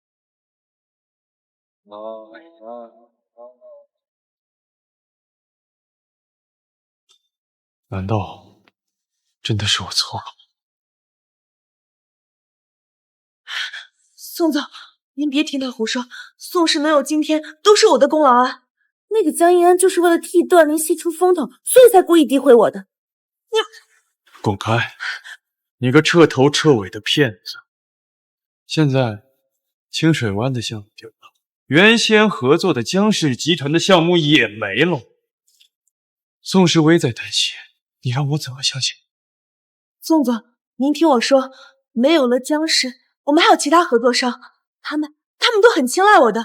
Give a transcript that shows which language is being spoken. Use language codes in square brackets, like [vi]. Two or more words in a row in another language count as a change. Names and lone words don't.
[zh] 難道真的是我錯了？宋总，您別聽他胡說，宋氏能有今天都是我的功勞啊！那個江一安就是為了替段靈溪出風頭，所以才故意詆毀我的。滾開！你個徹頭徹尾的騙子！現在清水灣的項目丟了，原先合作的江氏集團的項目也沒了。宋世威在擔心，你讓我怎麼相信？宋總，您聽我說，沒有了江氏，我們還有其他合作商，他們都很青睞我的。